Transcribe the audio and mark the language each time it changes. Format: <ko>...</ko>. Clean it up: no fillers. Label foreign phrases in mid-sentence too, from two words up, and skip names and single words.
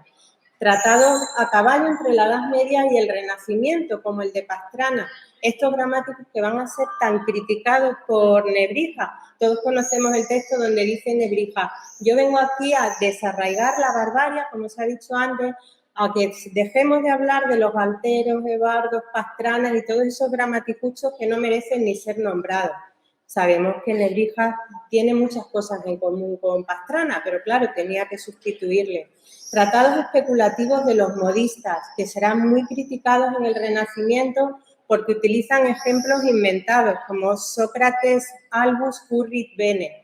<es>Tratados a caballo entre la Edad Media y el Renacimiento, como el de Pastrana. Estos gramáticos que van a ser tan criticados por Nebrija. Todos conocemos el texto donde dice Nebrija: yo vengo aquí a desarraigar la barbarie, como se ha dicho antes, a que dejemos de hablar de los alteros, ebardos, pastranas y todos esos gramaticuchos que no merecen ni ser nombrados. Sabemos que Nebrija tiene muchas cosas en común con Pastrana, pero claro, tenía que sustituirle. Tratados especulativos de los modistas, que serán muy criticados en el Renacimiento porque utilizan ejemplos inventados, como Sócrates,</es> <la>Albus, Currit, Bene.</la>